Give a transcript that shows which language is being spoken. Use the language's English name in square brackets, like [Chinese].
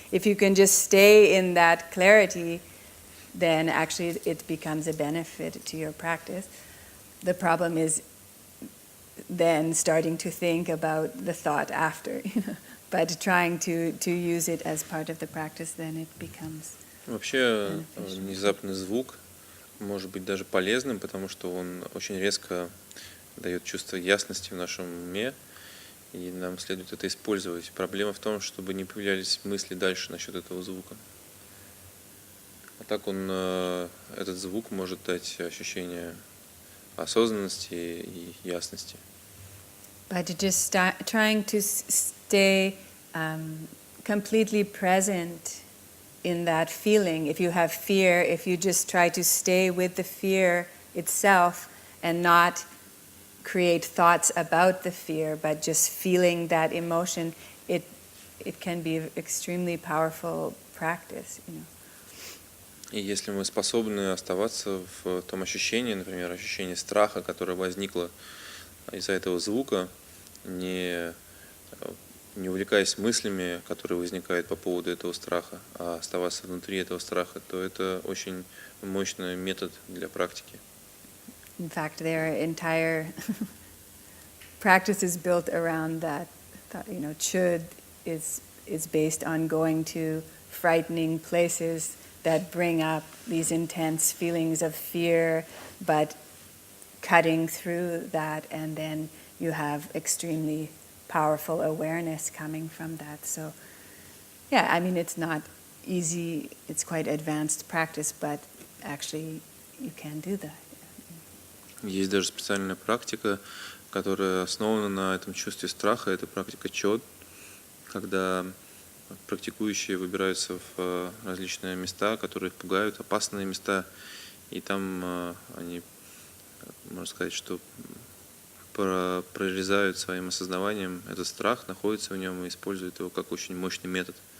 [English] If you can just stay in that clarity, then actually it becomes a benefit to your practice. The problem is then starting to think about the thought after, but trying to use it as part of the practice, then it becomes [Russian] Вообще, [English] beneficial. [Russian] внезапный звук может быть даже полезным, потому что он очень резко дает чувство ясности в нашем уме, и нам следует это использовать. Проблема в том, чтобы не появлялись мысли дальше насчет этого звука. А так этот звук может дать ощущение осознанности и ясности. [English] But just trying to stay completely present in that feeling. If you have fear, if you just try to stay with the fear itself and not create thoughts about the fear, but just feeling that emotion, it can be an extremely powerful practice. [Russian] И если мы способны оставаться в том ощущении, например, ощущение страха, которое возникло из-за этого звука, не увлекаясь мыслями, которые возникают по поводу этого страха, а оставаться внутри этого страха, то это очень мощный метод для практики. [English] In fact, their entire practice is built around that. Chud is based on going to frightening places that bring up these intense feelings of fear, but cutting through that, and then you have extremely powerful awareness coming from that. So, yeah, I mean, it's not easy, it's quite advanced practice, but actually you can do that. [Russian] Есть даже специальная практика, которая основана на этом чувстве страха. Это практика чод, когда практикующие выбираются в различные места, которые их пугают, опасные места, и там они, можно сказать, что прорезают своим осознаванием этот страх, находятся в нем и используют его как очень мощный метод.